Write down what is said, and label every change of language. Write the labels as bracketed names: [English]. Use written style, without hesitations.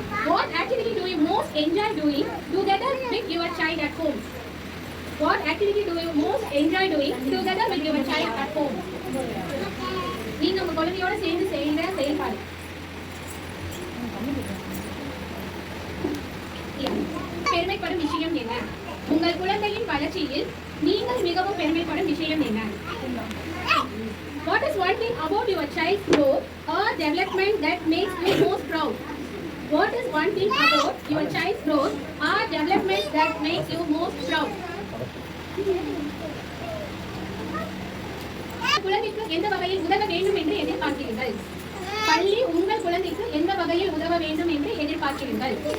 [English] What activity do you most enjoy doing together with your child at home? What activity do you most enjoy doing together with your child at home? [Tamil] நீங்க உங்க குழந்தையோட சேர்ந்து செய்யற செயல்பாடு. பெருமைப்படும் விஷயம் என்ன? உங்கள் குழந்தையின் வளர்ச்சியில் நீங்கள் மிகவும் பெருமைப்படும் விஷயம் என்ன? [English] What is one thing about your child's growth or development that makes you most proud? What is one thing about your child's growth or development that makes you most proud? [Tamil] குழந்தைக்கு எந்த வகையில் உதவ வேண்டும் என்று எதிர்பார்க்கிறீர்கள்? பள்ளி உங்கள் குழந்தைக்கு எந்த வகையில் உதவ வேண்டும் என்று எதிர்பார்க்கிறீர்கள்?